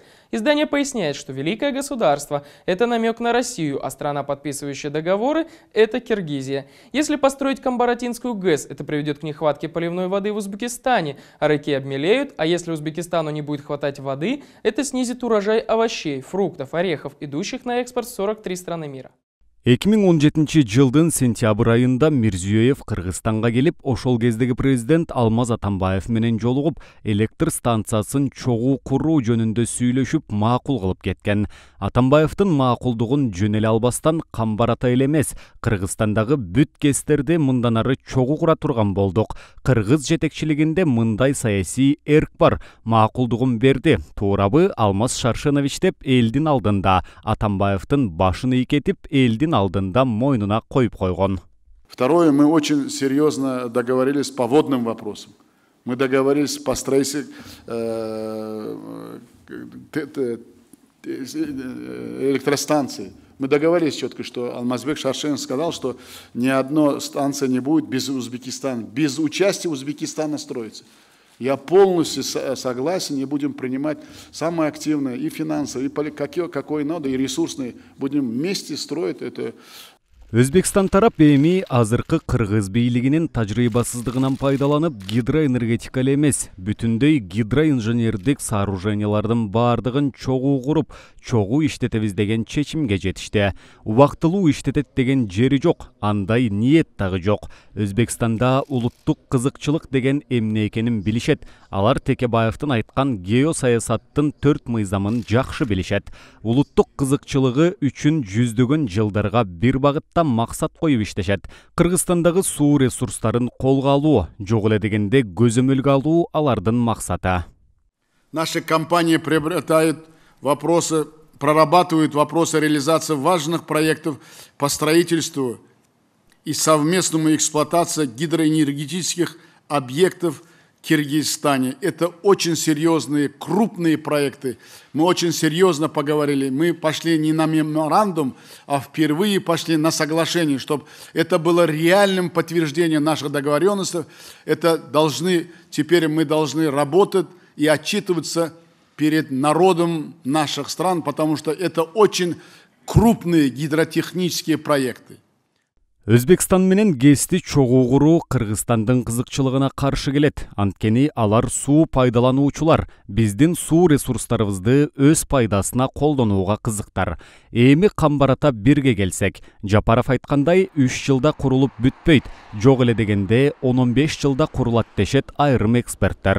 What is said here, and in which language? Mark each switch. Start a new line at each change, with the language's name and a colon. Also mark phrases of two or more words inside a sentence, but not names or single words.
Russian: Издание поясняет, что великое государство – это намек на Россию, а страна, подписывающая договоры – это Киргизия. Если построить Камбаратинскую ГЭС, это приведет к нехватке поливной воды в Узбекистане, а реки обмелеют, а если Узбекистану не будет хватать воды, это снизит урожай овощей, фруктов, орехов, идущих на экспорт в 43 страны мира.
Kyrgyz: 2017 жылдын сентябрь айында Мирзиёев Кыргызстанга келип, ошол кездеги президент Алмаз Атамбаев менен жолугуп, электр станциясын чогуу куруу жөнүндө сүйлөшүп, макул кылып кеткен. Атамбаевдин макулдугун жөн эле албастан Камбарата эле эмес, Кыргызстандагы бүт ГЭСтерди мындан ары чогуу кура турган болдук. Кыргыз жетекчилигинде мындай саясий эрк бар, макулдугун берди. Туурабы Алмаз Шаршенович деп элдин алдында, Атамбаевдин башын ийкетип, элдин алдында мойнуна коюп койгон.
Russian: Второе, мы очень серьезно договорились по водным вопросам. Мы договорились по строительству электростанции. Мы договорились четко, что Алмазбек Шаршенов сказал, что ни одной станции не будет без Узбекистана, без участия Узбекистана строится. Я полностью согласен, и будем принимать самое активное и финансовое, и какое надо, и ресурсное. Будем вместе строить это.
Kyrgyz: Өзбекстан тарап эми азыркы кыргыз бийлигинин тажрыйбасыздыгынан пайдаланып, гидроэнергетика эмес, бүтүндөй гидроинженердик сооружениялардын баардыгын чогуу куруп, чогуу иштетебиз деген чечимге жетишти. Убактылуу иштетет деген жери жок, андай ниет дагы жок. Өзбекстанда улуттук кызыкчылык деген эмне экенин билишет. Алар Текебаевдин айткан геосаясаттын 4 мыйзамын жакшы билишет. Улуттук кызыкчылыгы үчүн жүздөгөн жылдарга бир багытта максат коюп иштешет. Кыргызстандагы суу ресурстарын колго алуу, жок эле дегенде көзөмөлгө алуу алардын максаты.
Russian: Наша компания приобретает вопросы, прорабатывает вопросы реализации важных проектов по строительству и совместному эксплуатации гидроэнергетических объектов Киргизстане. Это очень серьезные, крупные проекты. Мы очень серьезно поговорили. Мы пошли не на меморандум, а впервые пошли на соглашение, чтобы это было реальным подтверждением наших договоренностей. Теперь мы должны работать и отчитываться перед народом наших стран, потому что это очень крупные гидротехнические проекты.
Kyrgyz: Өзбекстан менен кести чогуу куруу Кыргызстандын кызыкчылыгына каршы келет. Анткени алар суу пайдалануучулар биздин суу ресурстарыбызды өз пайдасына колдонууга кызыктар. Эми камбарата бирге келсек, Жапаров айткандай 3 жылда курулуп бүтпөйт, жок эле дегенде 10-15 жылда курулат дешет айрым эксперттер.